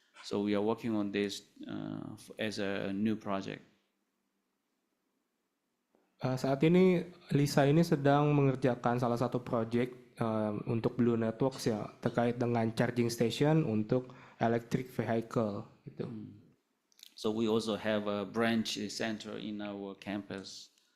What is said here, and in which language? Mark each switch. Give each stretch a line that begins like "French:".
English: So we are working on this as a new project.
Indonesian: Saat ini Lisa ini sedang mengerjakan salah satu project untuk Blue Networks ya terkait dengan charging station untuk electric vehicle gitu.
English: So we also have a branch center in our campus.